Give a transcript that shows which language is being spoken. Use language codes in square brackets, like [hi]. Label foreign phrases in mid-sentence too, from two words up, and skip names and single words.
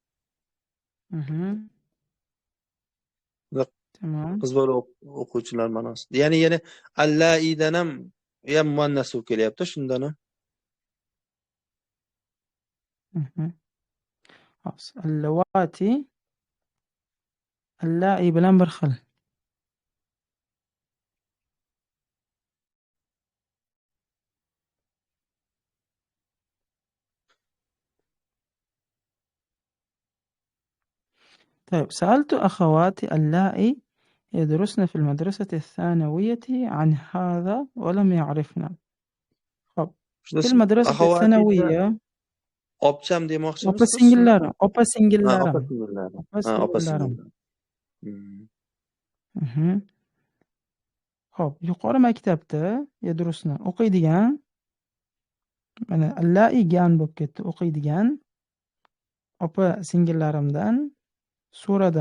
[uz] Tamam. Qiz bola o'quvchilar ma'nosi. Ya'ni allaidan ham muannas bo'lib kelyapti shundan ham. Allawati allai bilan bir xil. [ar] طيب سألت أخواتي اللائي يدرسن في المدرسة الثانوية عن هذا ولم يعرفنا. في المدرسة الثانوية [uz] Opcham demoqchimiz. Opa singillarim, opa singillarim. Opa singillarim. Xo'p, yuqori maktabda yadrusni o'qiydigan, mana allaigan bo'lib ketdi, o'qiydigan opa singillarimdan so'radim.